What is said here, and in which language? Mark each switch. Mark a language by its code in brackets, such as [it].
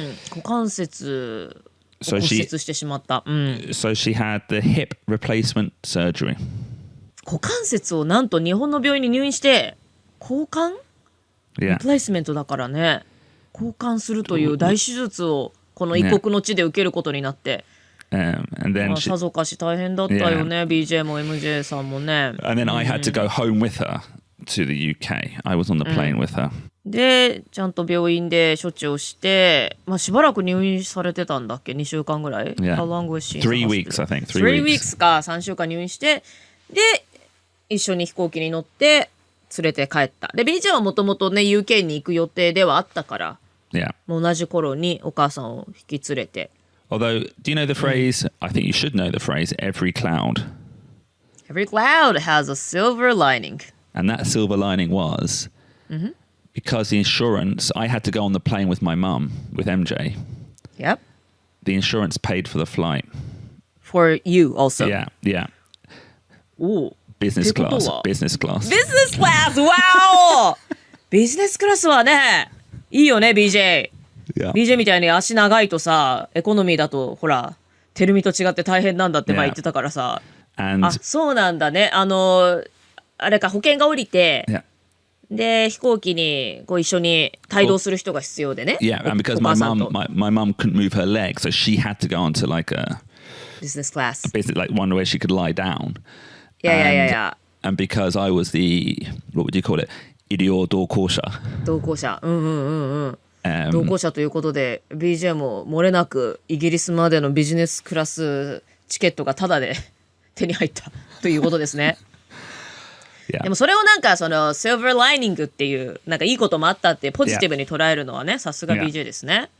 [ja] 股関節を骨折してしまった。 [en] So she had the hip replacement surgery. [ja] 股関節をなんと日本の病院に入院して交換？ [en] Yeah. [ja] リプレイスメントだからね。交換するという大手術をこの異国の地で受けることになって。 [en] And then [ja] さぞかし大変だったよね、BJ も MJ さんもね。 [en] And then I had to go home with her to the UK. I was on the plane with her. [ja] で、ちゃんと病院で処置をして、しばらく入院されてたんだっけ、2週間ぐらい。 [en] Yeah. How long was she? 3 weeks, I think. 3 weeks [ja] か、3週間入院して、で、一緒に飛行機に乗って連れて帰った。で、BJ はもともとね、UK に行く予定ではあったから、 [en] Yeah. [ja] 同じ頃にお母さんを引き連れて。 [en] Although, do you know the phrase? I think you should know the phrase. Every cloud. Every cloud has a silver lining. And that silver lining was because the insurance. I had to go on the plane with my mum, with MJ. Yep. The insurance paid for the flight. For you also. Yeah, yeah. Ooh. Business class. Business class. Business class! Wow! [ja] ビジネスクラスはね、いいよね、BJ。 [en] Yeah. [ja] BJ みたいに足長いとさ、エコノミーだとほらテルミと違って大変なんだって前言ってたからさ。そうなんだね。あれか保険が降りて、で飛行機にこう一緒に帯同する人が必要でね。 [en] Yeah, and because my mum couldn't move her leg, so she had to go onto like a business class. Basically, like one where she could lie down. Yeah. And because I was the, what would you call it? [ja] 医療同行者。同行者。同行者ということで BJ も漏れなくイギリスまでのビジネスクラスチケットがタダで手に入ったということですね。でもそれをなんかそのシルバーライニングっていうなんかいいこともあったってポジティブに捉えるのはね、さすが BJ ですね。